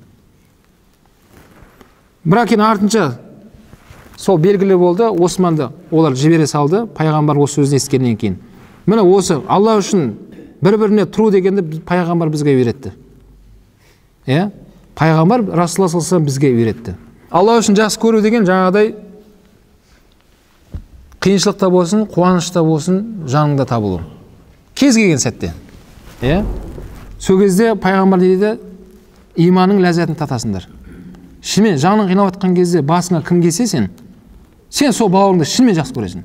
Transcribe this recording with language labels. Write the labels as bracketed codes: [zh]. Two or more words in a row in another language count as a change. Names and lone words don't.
[kk] Бірақ кейін артынша сол белгілі болды, Османды олар жібере салды, пайғамбар осы сөзін ескергеннен кейін. Міне осы Алла үшін бір-біріне тұру дегенді пайғамбар бізге үйретті. Пайғамбар [ar] رسول الله صلى الله عليه وسلم [kk] бізге үйретті. Алла үшін жақсы көру деген жаңағыдай қиыншылықта болсын, қуанышта болсын, жаныңда табылу. Кез келген сәтте. Сол кезде пайғамбар дейді, иманның ләззатын татасыңдар. Шынымен жаның қинап жатқан кезде басыңа кім келсе сен сол бауырыңды шынымен жақсы көресің.